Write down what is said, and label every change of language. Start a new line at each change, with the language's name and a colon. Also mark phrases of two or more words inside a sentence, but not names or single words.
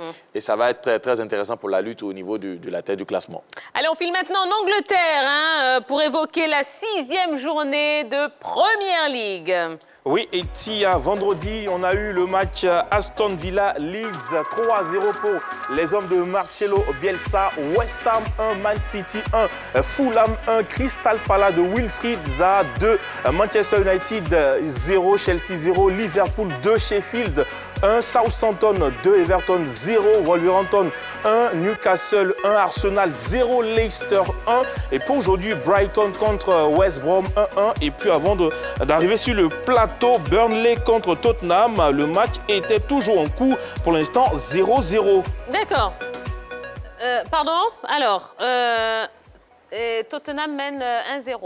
French: Et ça va être très, très intéressant pour la lutte au niveau de la tête du classement. Allez, on file maintenant en Angleterre pour évoquer la 6e journée de Première Ligue. Oui, et vendredi, on a eu le match Aston Villa-Leeds 3-0 pour les hommes de Marcelo Bielsa. West Ham 1, Man City 1, Fulham 1, Crystal Palace de Wilfried Zaha 2, Manchester United 0, Chelsea 0, Liverpool 2, Sheffield 1, Southampton 2, Everton 0, Wolverhampton 1, Newcastle 1, Arsenal 0, Leicester 1. Et pour aujourd'hui, Brighton contre West Brom 1-1. Et puis avant d'arriver sur le plateau, Burnley contre Tottenham, le match était toujours en cours. Pour l'instant, 0-0. D'accord. Pardon. Alors, Tottenham mène 1-0.